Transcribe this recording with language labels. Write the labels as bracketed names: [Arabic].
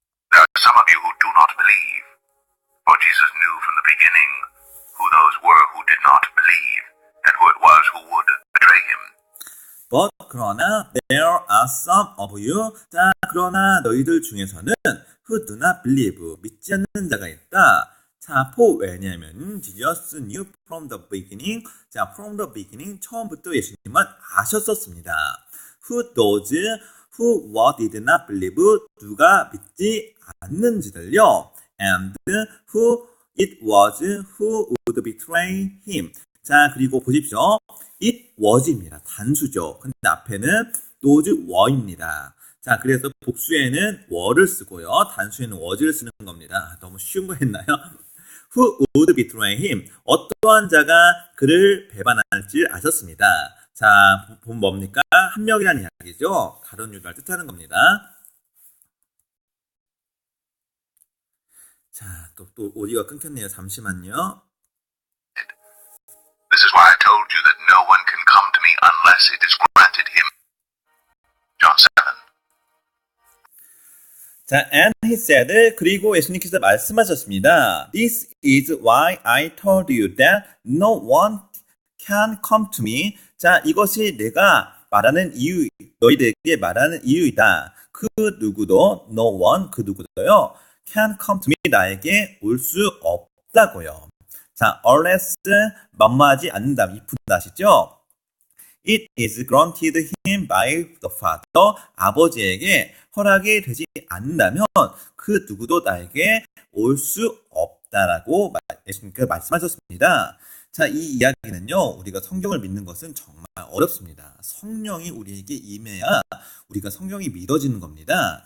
[English] There are some of you who do not believe. For Jesus knew from the beginning who those were who did not believe, and who it was who would betray him. But [Korean] 그러나 [English] there are some of you. [Korean] 자, 그러나 너희들 중에서는 [English] who do not believe. [Korean] 믿지 않는 자가 있다. [English] 자, [Korean] 왜냐하면 [English] Jesus knew from the beginning. [Korean] 자, [English] from the beginning [Korean] 처음부터 예수님은 아셨었습니다. [English] Who those who did not believe. [Korean] 누가 믿지 않는지들요. [English] And who it was who would betray him. [Korean] 자, 그리고 보십시오. [English] It was [Korean] 입니다. 단수죠. 근데 앞에는 [English] those were [Korean] 입니다. 자, 그래서 복수에는 were를 쓰고요. 단수에는 was를 쓰는 겁니다. 너무 쉬운 거 했나요? [English] Who would betray him? [Korean] 어떠한 자가 그를 배반할지 아셨습니다. 자, 보면 뭡니까? 한 명이라는 이야기죠. 가룟 유다를 뜻하는 겁니다. 자, 또 오디오가 끊겼네요. 잠시만요. [English] This is why I told you that no one can come to me unless it is granted him. John 7. [Korean] 자, [English] and he said, [Korean] 그리고 예수님께서 말씀하셨습니다. [English] This is why I told you that no one can come to me. [Korean] 자, 이것이 내가 말하는 너희들에게 말하는 이유이다. 그 누구도, no one, 그 누구도요, [English] can come to me. [Korean] 나에게 올 수 없다고요. 자, unless 만무하지 않는다면 if 아시죠? [English] It is granted him by the Father. [Korean] 아버지에게 허락이 되지 않는다면 그 누구도 나에게 올 수 없다라고 예수님께서 말씀하셨습니다. 자, 이 이야기는요, 우리가 성경을 믿는 것은 정말 어렵습니다. 성령이 우리에게 임해야 우리가 성경이 믿어지는 겁니다.